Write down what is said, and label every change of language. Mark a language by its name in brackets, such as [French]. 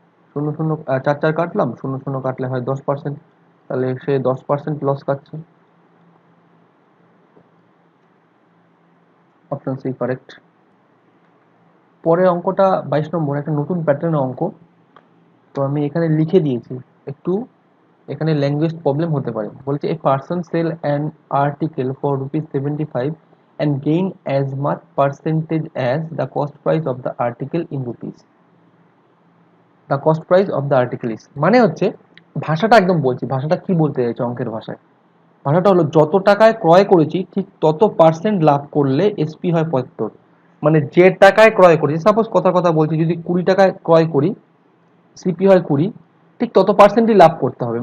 [Bangla] শূন্য শূন্য চার চার কাটলাম, শূন্য শূন্য কাটলে হয় 10%, তাহলে সে 10% লস খাচ্ছে। Option C correct. পরের অঙ্কটা 22 নম্বর, একটা নতুন প্যাটার্নের অঙ্ক। তো আমি এখানে লিখে দিয়েছি, একটু এখানে ল্যাঙ্গুয়েজ প্রবলেম হতে পারে। বলছে [English] A person sell an article for ₹75 and gain as much percentage as the cost price of the article in rupees. The cost price of the article is, [Bangla] মানে হচ্ছে, ভাষাটা একদম বলছি, ভাষাটা কি বলতে চাইছে অঙ্কের ভাষায়। ভাষাটা হলো যত টাকায় ক্রয় করেছি ঠিক তত পার্সেন্ট লাভ করলে এসপি হয় 75। মানে যে টাকায় ক্রয় করেছি, সাপোজ কথার কথা বলছি, যদি 20 টাকায় ক্রয় করি সিপি হয় 20, ঠিক তত পার্সেন্টই লাভ করতে হবে।